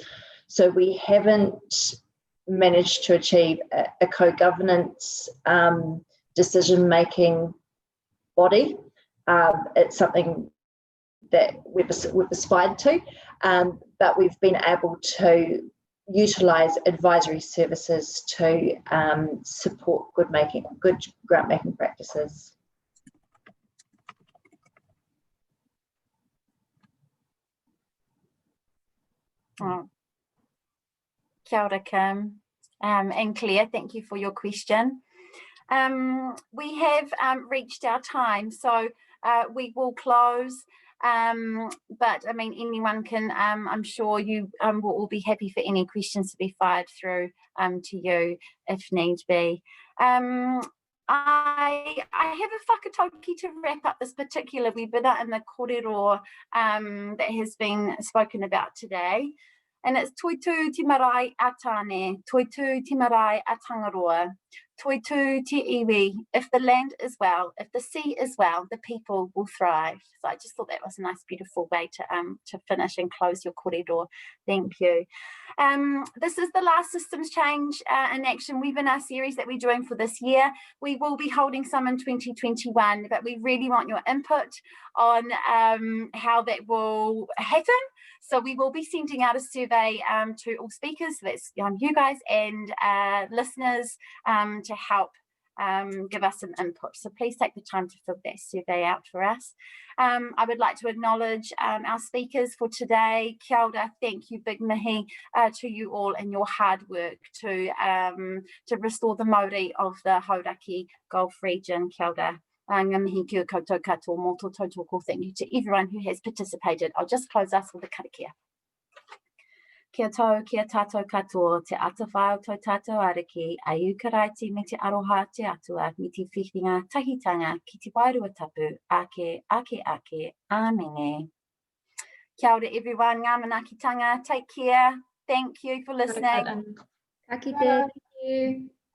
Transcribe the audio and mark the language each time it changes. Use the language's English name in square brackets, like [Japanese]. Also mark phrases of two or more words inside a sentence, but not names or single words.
[English] So we haven't managed to achieve a co-governance decision-making body. It's something that we've aspired to, but we've been able to utilise advisory services to support good grant-making practices. Oh. [Māori] Kia ora, [English] Kim, and Claire, thank you for your question. We have reached our time, so we will close, but I mean, anyone can, I'm sure you will all be happy for any questions to be fired through to you if need be. I have a whakatauki to wrap up this particular webinar in the kōrero that has been spoken about today. [Māori] And it's toitu te marae a tāne, toitu te marae a Tangaroa, toitu te iwi. [English] If the land is well, if the sea is well, the people will thrive. So I just thought that was a nice, beautiful way to finish and close your kōrero. Thank you. This is the last Systems Change in Action webinar series that we're doing for this year. We will be holding some in 2021, but we really want your input on how that will happen. So we will be sending out a survey to all speakers, so that's you guys and listeners, to help give us some input. So please take the time to fill that survey out for us. I would like to acknowledge our speakers for today. [Māori] Kia ora, [English] thank you, big mihi to you all and your hard work to restore the mauri of the Hauraki Gulf region. [Māori] Kia ora. [English] Thank you to everyone who has participated. I'll just close us with a karakia. [Māori] Kia tau, kia tātou katoa, te atawhai o toi tātou ariki, a iukaraiti me te aroha te atua, me te whiwhinga tahitanga ki te wairua tapu, ake, āmene. Kia ora everyone, ngā manaakitanga, [English] take care, thank you for listening. [Māori] Ka kite, [English] thank you.